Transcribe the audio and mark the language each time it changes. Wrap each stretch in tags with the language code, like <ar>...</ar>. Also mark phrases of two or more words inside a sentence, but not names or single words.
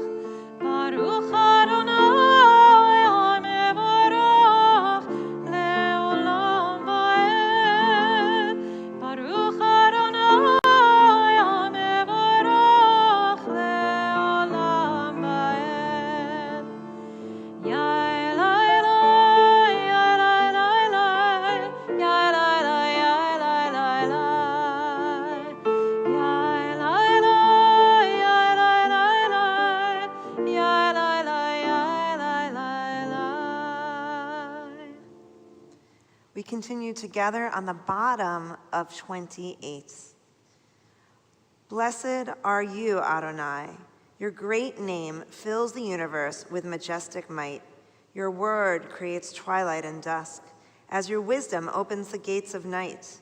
<he>ברוך אדני המבורך לעולם ועד. ברוך אדני המבורך לעולם ועד. Yai lai lai, yai lai lai lai, yai lai lai, yai lai lai lai. Yai lai lai, yai lai lai lai, yai lai lai, yai lai lai lai.</he> <en>We continue together on the bottom of 28. Blessed are you, Adonai. Your great name fills the universe with majestic might. Your word creates twilight and dusk, as your wisdom opens the gates of night.</en>